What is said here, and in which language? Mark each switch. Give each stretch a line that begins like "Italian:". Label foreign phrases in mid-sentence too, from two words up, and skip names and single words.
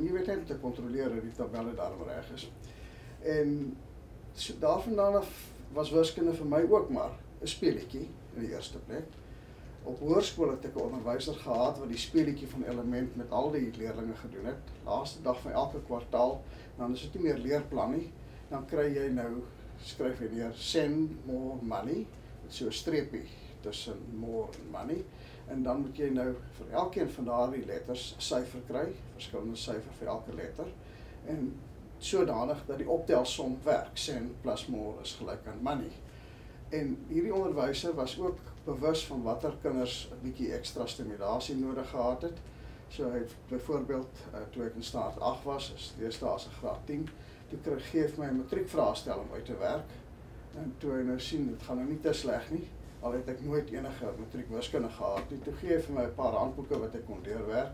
Afrikaans: Jy weet net om te kontroleer dat die tabelle daarom reg is. En so daarvandaan af was wiskunde vir my ook maar 'n speletjie in die eerste plek. Op hoërskool het ek 'n onderwyser gehad wat die speletjie van element met al die leerdlinge gedoen het. Laaste dag van elke kwartaal, dan is dit nie meer leerplan nie. Dan kry jy nou, skryf jy neer,
English: send more money,
Afrikaans: met so 'n streepie tussen
English: more en money.
Afrikaans: En dan moet jy nou vir elkeen van daardie letters 'n syfer kry, verskillende syfer vir elke letter. En sodanig dat die optelsom werk,
English: send plus more
Afrikaans: is gelyk aan money. En hierdie onderwyser was ook bewus van watter kinders 'n bietjie ekstra stimulasie nodig gehad het. So hy het byvoorbeeld, toe ek in staat 8 was, deesdae as 'n graad 10, toe gee my 'n matriekvraestel om uit te werk. En toe hy nou sien, dit gaan nou nie te sleg nie, al het ek nooit enige matriekwiskunde gehad nie, toe gee hy vir my 'n paar handboeke wat ek kon deurwerk.